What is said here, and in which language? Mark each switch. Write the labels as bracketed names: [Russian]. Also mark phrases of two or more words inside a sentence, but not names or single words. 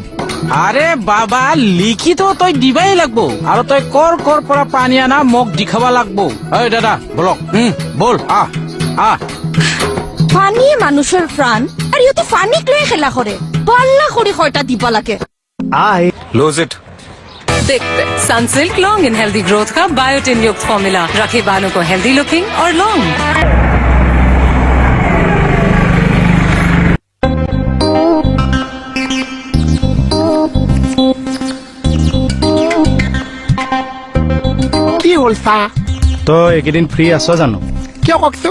[Assamese] আৰে বাবা লিখিতো তই দিবাই লাগব আৰু তই কৰ কৰ পৰা পানী আনা মোক দেখাব লাগব ঐ দাদা বলক বল আহ পানীয়ে মানুহৰ প্ৰাণ আৰু ইহঁতে পানীক লৈ খেলা কৰে পাল্লা কৰি হয়টা দিব লাগে [English] lose it [Hindi] देखते सनसिल्क [English] long n healthy growth [Hindi] का बायोटिन युक्त फॉर्मूला रखे बालों को [English] healthy looking [Hindi] और लॉन्ग [Assamese] কি হ'ল চা তই এইকেইদিন ফ্ৰী আছ জানো কিয় কওকচোন